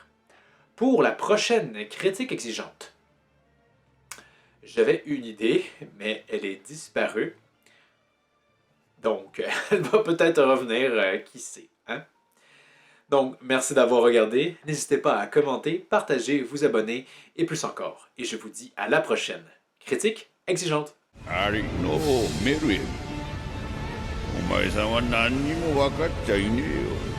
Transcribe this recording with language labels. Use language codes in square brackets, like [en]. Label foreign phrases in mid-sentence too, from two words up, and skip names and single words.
[fr] Pour la prochaine critique exigeante, j'avais une idée, mais elle est disparue. Donc, elle va peut-être revenir, qui sait. Hein? Donc, merci d'avoir regardé. N'hésitez pas à commenter, partager, vous abonner et plus encore. Et je vous dis à la prochaine. Critique exigeante. [ja] ありのうメルエル、お前さんは何にも分かっちゃいねえよ。